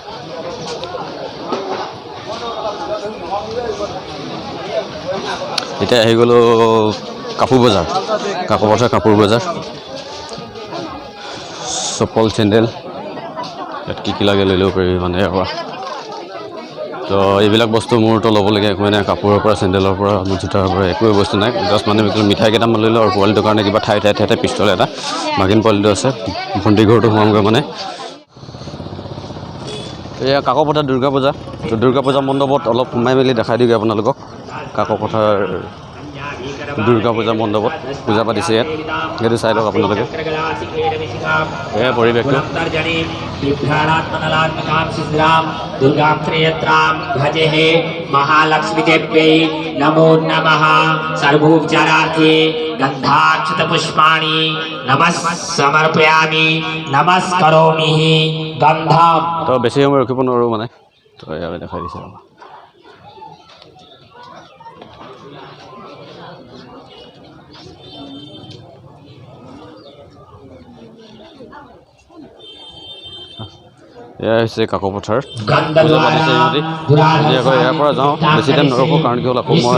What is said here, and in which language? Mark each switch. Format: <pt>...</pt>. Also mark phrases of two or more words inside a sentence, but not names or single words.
<as>এতিয়া আহি গ'লোঁ কাপোৰ বজাৰ কাকপথাৰ কাপোৰ বজাৰ চপল চেণ্ডেল ইয়াত কি লাগে লৈ ল'ব পাৰিবি মানে ইয়াৰ পৰা তো এইবিলাক বস্তু মোৰতো ল'বলগীয়া একোৱেই নাই কাপোৰৰ পৰা চেণ্ডেলৰ পৰা জোতাৰ পৰা একোৱেই বস্তু নাই জাষ্ট মানে মিঠাই কেইটামান লৈ লওঁ আৰু পোৱালিটোৰ কাৰণে কিবা ঠাই পিষ্টল এটা মাগিন পোৱালিটো আছে ভণ্টি ঘৰটো সোমামগৈ মানে এয়া কাকপথাৰ দুৰ্গা পূজা তো দুৰ্গা পূজা মণ্ডপত অলপ সোমাই মেলি দেখাই দিওঁগৈ আপোনালোকক কাকপথাৰ দুৰ্গা পূজা মণ্ডপত পূজা পাতিছে ইয়াত সেইটো চাই লওক আপোনালোকে এয়া পৰিৱেশটো</as> <sa>भजे महालक्ष्मी देव्यै नमो नमः सर्वोपचारार्थे गन्धाक्षत पुष्पाणि नमः समर्पयामि नमस्करोमि गन्धम</sa> <as>তো বেছি সময় ৰখিব নোৱাৰোঁ মানে তো এয়া দেখাই দিছে এয়া হৈছে কাকপথাৰ পূজা পাতিছে সিহঁতি আকৌ ইয়াৰ পৰা যাওঁ বেছি টাইম নৰখোঁ কাৰণ কি হ'ল আকৌ মই</as>